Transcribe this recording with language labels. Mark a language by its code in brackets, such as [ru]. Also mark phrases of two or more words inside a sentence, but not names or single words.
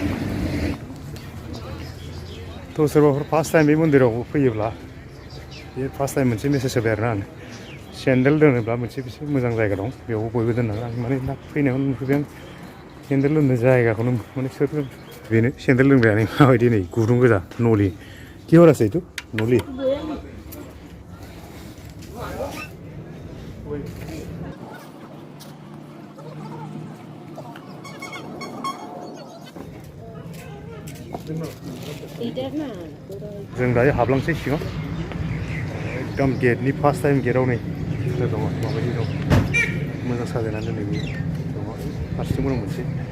[brx] थ' सोरबाफोर [en] first time [brx] बे मन्दिराव फैयोब्ला बे [en] first time [brx] मोनसे मेसेज होबाय आरोना आं सेन्देल दोनोब्ला मोनसे मोजां जायगा दं बेयाव बयबो दोननांगौ आं माने दा फैनायाव नुफैबाय आं सेन्देल दोननो जायगाखौनो माने सोर बेनो सेन्देल दोनग्रायानो माबायदि नै गुदुं गोजा नलि [as] কি হর আছে এইটো নলি [brx] जों दायो हाबलांसै सिङाव एकदम गेटनि [en] first time [brx] गेटआव नै दङ माबायदि दं मोजां साजायनानै दोननाय दङ फारसेथिंबो दं मोनसे